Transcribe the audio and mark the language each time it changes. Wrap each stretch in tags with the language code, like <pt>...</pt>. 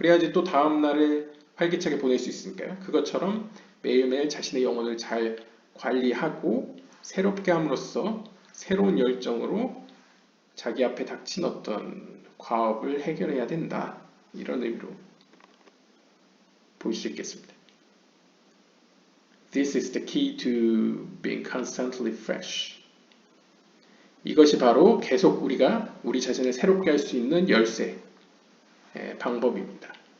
<ko>그래야지 또 다음 날을 활기차게 보낼 수 있으니까요. 그것처럼 매일매일 자신의 영혼을 잘 관리하고 새롭게 함으로써 새로운 열정으로 자기 앞에 닥친 어떤 과업을 해결해야 된다. 이런 의미로 볼 수 있겠습니다.</ko> <en>This is the key to being constantly fresh.</en> <ko>이것이 바로 계속 우리가 우리 자신을 새롭게 할 수 있는 열쇠, 방법입니다.</ko>